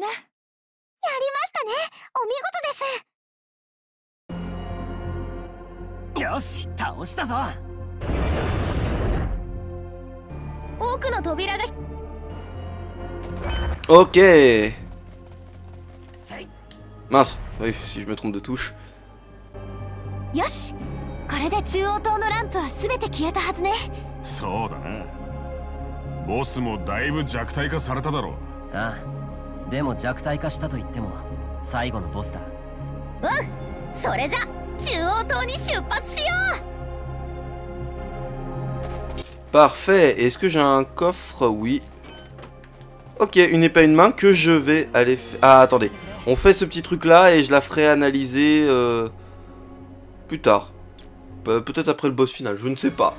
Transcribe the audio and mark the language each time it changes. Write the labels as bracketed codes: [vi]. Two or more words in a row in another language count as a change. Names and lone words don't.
[fr] Ok. Mince. Oui, si je me trompe de touche. [ja] そうだな。ボスもだいぶ弱体化されただろう。ああ、でも弱体化したと言っても最後のボスだ。それじゃ中央島に出発しよう。 [fr] Parfait. Est-ce que j'ai un coffre? Oui. Ok, une épée à une main que je vais aller faire. Ah, attendez. On fait ce petit truc là et je la ferai analyser plus tard. Peut-être après le boss final, je ne sais pas.